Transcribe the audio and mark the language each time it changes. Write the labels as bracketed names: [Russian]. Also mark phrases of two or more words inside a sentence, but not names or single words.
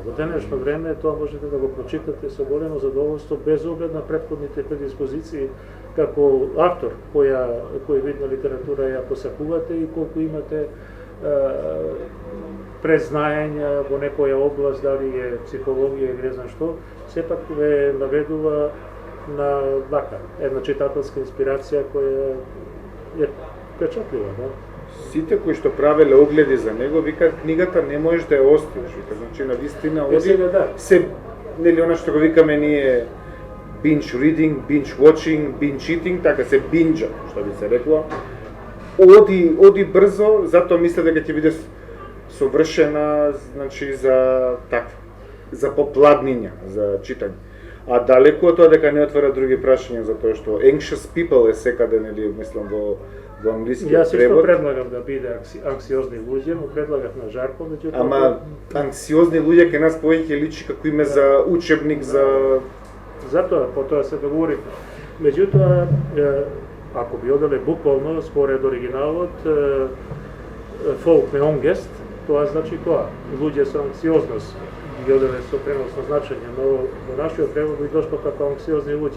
[Macedonian] Во денешно време тоа можете да го прочитате со големо задоволство, без оглед на претходните предиспозиции, како автор, која видна литература ја посакувате и колку имате презнаења во некоја област, дали е психологија или не знам што, сепак ве наведува на една читателска инспирација која е впечатлива, да? Сите кои што правеле огледи за него викаат книгата не можеш да ја оставиш, значи на вистина оди се нели она што го викаме ние [English] binge reading, binge watching, binge eating, [Macedonian] така се бинџа, што би се рекло. Оди брзо, затоа мислам дека ќе биде совршена, значи за попладнење, за читање. А далеку од тоа дека не отвара други прашања, затоа што [English] anxious people [Macedonian] е секаде, нели, мислам во англискиот превод. Јас исто предлагам да биде анксиозни луѓе, но предлагав на Жарко, меѓутоа. Ама анксиозни луѓе ке нас повеќе личи како име за учебник за затоа потоа се договоривме. Меѓутоа, ако би оделе буквално според оригиналот, [Swedish] folk med ångest, [Macedonian] тоа значи тоа, луѓе со анксиозност, ги оделе со преносно значење, но во нашиот превод би дошло како анксиозни луѓе.